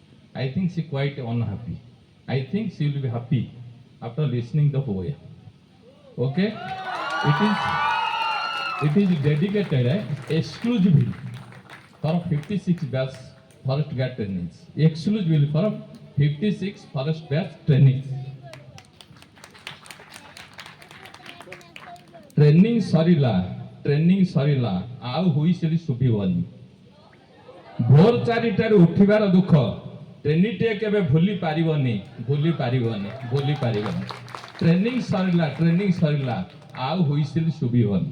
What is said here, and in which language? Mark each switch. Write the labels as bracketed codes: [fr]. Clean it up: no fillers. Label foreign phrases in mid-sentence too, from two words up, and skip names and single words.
[en] I think she quite unhappy. I think she will be happy after listening the poem. Okay? It is dedicated exclusively for 56 batch forest guard trainees. Exclusively for 56 forest batch trainees. [or] ଟ୍ରେନିଂ ସରିଲା ଆଉ ହୁଇସିଲି ଶୁଭିବନି। ଭୋର 4ଟାରୁ ଉଠିବାର ଦୁଃଖ ଟ୍ରେନିଂଟିଏ କେବେ ଭୁଲି ପାରିବନି। ଟ୍ରେନିଂ ସରିଲା ଆଉ ହୁଇସିଲି ଶୁଭିବନି।